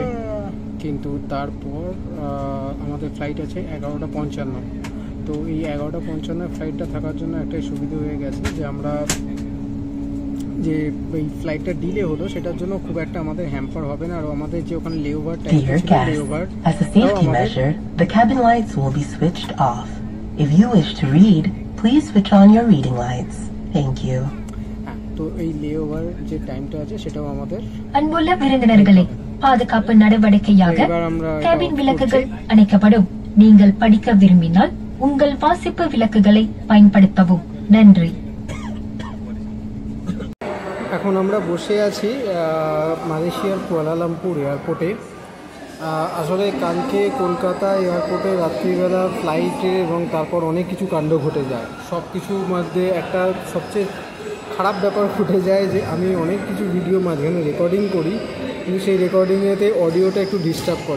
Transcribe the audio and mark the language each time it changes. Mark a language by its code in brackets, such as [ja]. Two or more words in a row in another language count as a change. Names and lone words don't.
[bn] কিন্তু তারপর আমাদের ফ্লাইট আছে 11:55। তো এই 11:55 ফ্লাইটটা থাকার জন্য একটাই সুবিধা হয়ে গেছে যে আমরা যে এই ফ্লাইটটা ডিলে হলো সেটার জন্য খুব একটা আমাদের হ্যাম্পার হবে না। আর আমাদের যে ওখানে লেওভার টাইম ছিল, লেওভার [en] as a safety measure, the cabin lights will be switched off. If you wish to read, please switch on your reading lights. Thank you. [bn] তো এই লেওভার যে টাইমটা আছে সেটাও আমাদের [ta] அன்புள்ள விருந்தினர்களே, பாதுகாப்பு நடவடிக்கையாக கேபின் விளக்குகள் அணைக்கப்படும். நீங்கள் படிக்க விரும்பினால் உங்கள் வாசிப்பு விளக்குகளை பயன்படுத்தவும். நன்றி. [bn] এখন আমরা বসে আছি মালয়েশিয়ার কুয়ালালামপুর এয়ারপোর্টে। আসলে কালকে কলকাতা এয়ারপোর্টে রাত্রিবেলা ফ্লাইটে এবং তারপর অনেক কিছু কাণ্ড ঘটে যায়। সব কিছুর মধ্যে একটা সবচেয়ে খারাপ ব্যাপার ঘটে যায় যে আমি অনেক কিছু ভিডিও মাঝখানে রেকর্ডিং করি, কিন্তু সেই রেকর্ডিংয়েতে অডিওটা একটু ডিস্টার্ব করে।